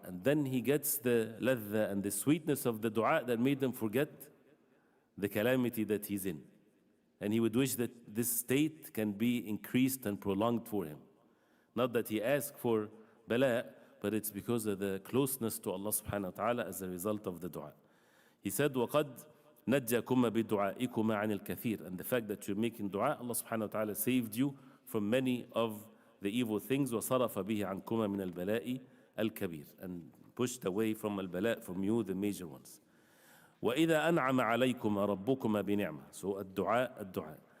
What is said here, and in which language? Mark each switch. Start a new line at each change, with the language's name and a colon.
English: And then he gets the ladha and the sweetness of the dua that made him forget the calamity that he's in. And he would wish that this state can be increased and prolonged for him. Not that he asked for bala, but it's because of the closeness to Allah subhanahu wa ta'ala as a result of the dua. He said,
Arabic: وَقَدْ نَجَّكُمَّ بِدُعَائِكُمَا عَنِ الْكَثِيرِ.
English: And the fact that you're making dua, Allah subhanahu wa ta'ala saved you from many of the evil things.
Arabic: وَصَرَفَ بِهِ عَنْكُمَا مِنَ الْبَلَاءِ الْكَبِيرِ.
English: And pushed away from al-bala, from you, the major ones.
Arabic: وَإِذَا أَنْعَمَ عَلَيْكُمَا رَبُّكُمَا بِنِعْمَةٍ.
English: So
Arabic: ad-du'a.